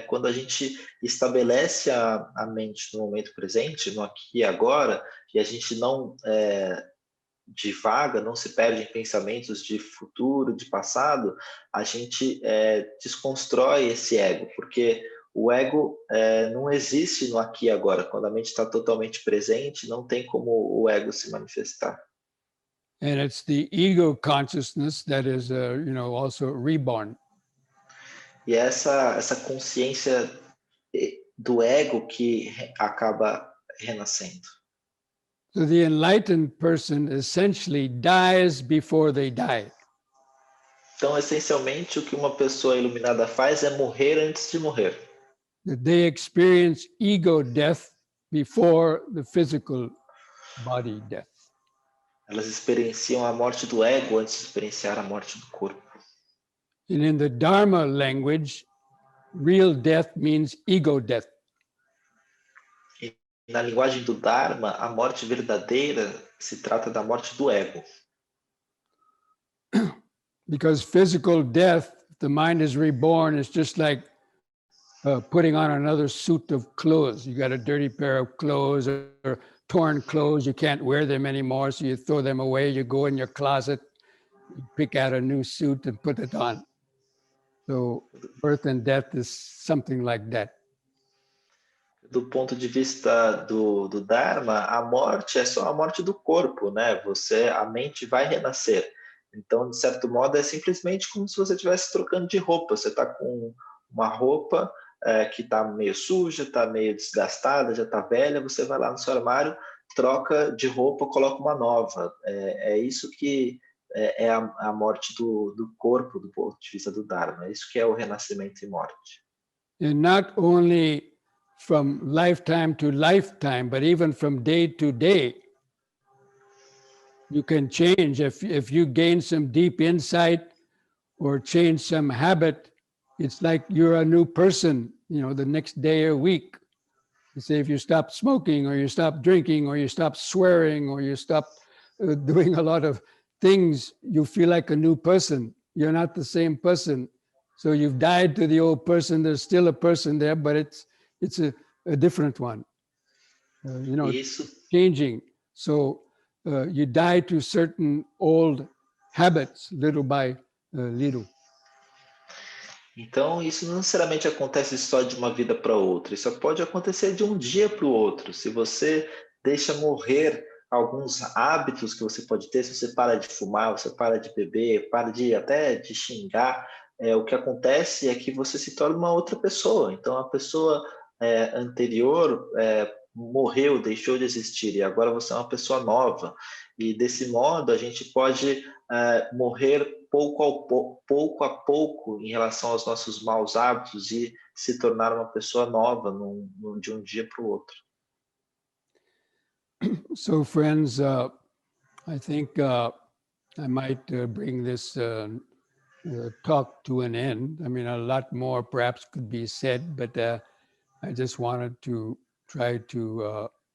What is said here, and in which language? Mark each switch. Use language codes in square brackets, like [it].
[pt] Quando a gente estabelece a mente no momento presente, no aqui e agora, e a gente não divaga, não se perde em pensamentos de futuro, de passado, a gente desconstrói esse ego, porque o ego não existe no aqui e agora. Quando a mente está totalmente presente, não tem como o ego se manifestar. [en] And it's the ego consciousness that is, also reborn. [pt] E essa consciência do ego que acaba renascendo. [en] So the enlightened person essentially dies before they die. [pt] Então, essencialmente, o que uma pessoa iluminada faz é morrer antes de morrer. [en] They experience ego death before the physical body death. [pt] Elas experienciam a morte do ego antes de experienciar a morte do corpo. [en] And in the Dharma language, real death means ego death. [pt] E na linguagem do Dharma, a morte verdadeira se trata da morte do ego. [en] Because physical death, the mind is reborn, it's just like putting on another suit of clothes. You got a dirty pair of clothes or torn clothes, you can't wear them anymore, so you throw them away, you go in your closet, you pick out a new suit and put it on. So birth and death is something like that. [pt] Do ponto de vista do Dharma, a morte é só a morte do corpo, né? A mente vai renascer. Então, de certo modo, é simplesmente como se você estivesse trocando de roupa. Você está com uma roupa que está meio suja, está meio desgastada, já está velha, você vai lá no seu armário, troca de roupa, coloca uma nova. É isso que é a morte do corpo, do ponto de vista do Dharma. É isso que é o renascimento e morte. [en] And not only from lifetime to lifetime, but even from day to day, you can change. If you gain some deep insight or change some habit, it's like you're a new person, the next day or week. You say if you stop smoking or you stop drinking or you stop swearing or you stop doing a lot of things, you feel like a new person. You're not the same person. So you've died to the old person. There's still a person there, but it's a different one. Changing. So you die to certain old habits, little by little. [pt] Então, isso não necessariamente acontece só de uma vida para outra. Isso pode acontecer de um dia para o outro. Se você deixa morrer alguns hábitos que você pode ter, se você para de fumar, você para de beber, para até de xingar, o que acontece é que você se torna uma outra pessoa. Então, a pessoa anterior morreu, deixou de existir, e agora você é uma pessoa nova. E desse modo, a gente pode morrer pouco a pouco em relação aos nossos maus hábitos e se tornar uma pessoa nova de um dia para o outro. [en] So, friends, I think I might bring this talk to an end. I mean, a lot more perhaps could be said, but I just wanted to try to,